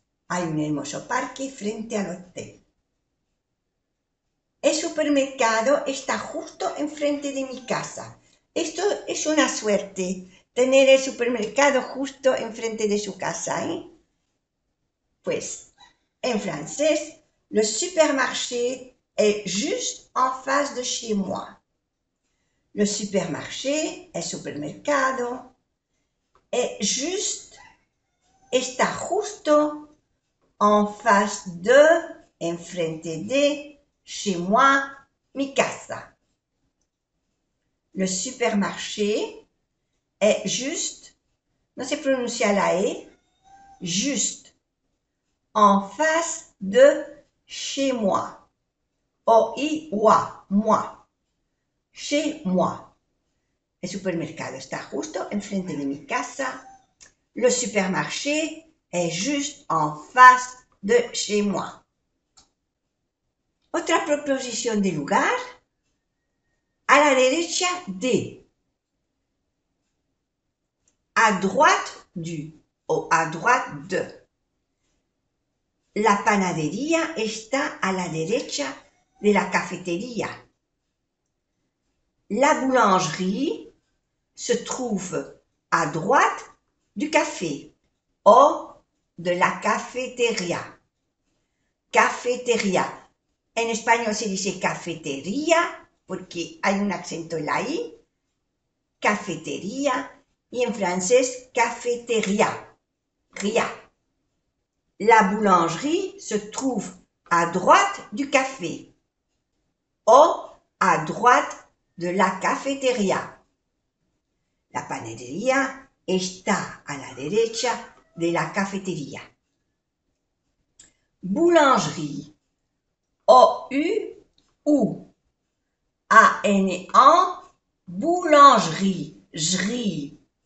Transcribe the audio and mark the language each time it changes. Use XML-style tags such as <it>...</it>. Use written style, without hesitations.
<es>Hay un hermoso parque frente al hotel. El supermercado está justo enfrente de mi casa. Esto es una suerte, tener el supermercado justo enfrente de su casa, ¿eh? Pues, en francés,</es> <fr>le supermarché est juste en face de chez moi. Le supermarché,</fr> <es>el supermercado,</es> <fr>est juste,</fr> <es>está justo</es> <fr>en face de,</fr> <es>enfrente de,</es> <fr>chez moi,</fr> <es>mi casa.</es> <fr>Le supermarché est juste,</fr> <es>no se pronuncia la E,</es> <fr>juste, en face de chez moi. O-I-wa, moi. Chez moi.</fr> <es>El supermercado está justo enfrente de mi casa.</es> <fr>Le supermarché est juste en face de chez moi.</fr> <es>Otra proposición de lugar. A la derecha de.</es> <fr>À droite du o à droite de.</fr> <es>La panadería está a la derecha de la cafetería.</es> <fr>La boulangerie se trouve à droite du café</fr> <es>o de la cafetería. Cafetería. En español se dice cafetería porque hay un acento en la I. Cafetería. Y en francés, cafetería. Ria.</es> <fr>La boulangerie se trouve à droite du café</fr> <es>o</es> <fr>à droite de la cafetería.</fr> <es>La panadería está a la derecha de la cafetería.</es> <fr>Boulangerie. O-U-U. A-N-A. Boulangerie. Jri.</fr>